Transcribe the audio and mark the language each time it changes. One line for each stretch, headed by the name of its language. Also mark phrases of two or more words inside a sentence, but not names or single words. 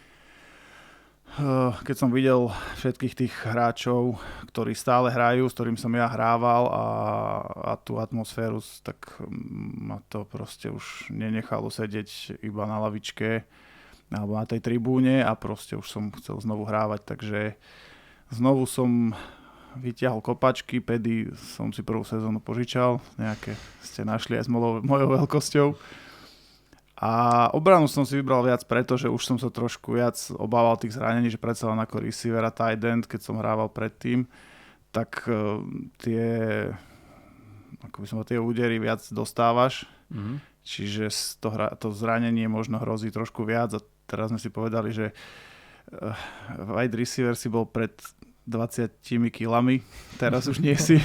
Slovak: Keď som videl všetkých tých hráčov, ktorí stále hrajú, s ktorým som ja hrával a tú atmosféru, tak ma to proste už nenechalo sedieť iba na lavičke alebo na tej tribúne a proste už som chcel znovu hrávať, takže znovu som vyťahol kopačky, pedy som si prvú sezónu požičal, nejaké ste našli aj s mojou veľkosťou. A obranu som si vybral viac preto, že už som sa trošku viac obával tých zranení, že predsa len ako receiver a
English: tight end,
Slovak: keď som hrával predtým, tak tie údery viac dostávaš. Mm-hmm. Čiže to zranenie možno hrozí trošku viac a teraz sme si povedali, že
English: wide receiver
Slovak: si bol pred 20 kilami, teraz už nie si.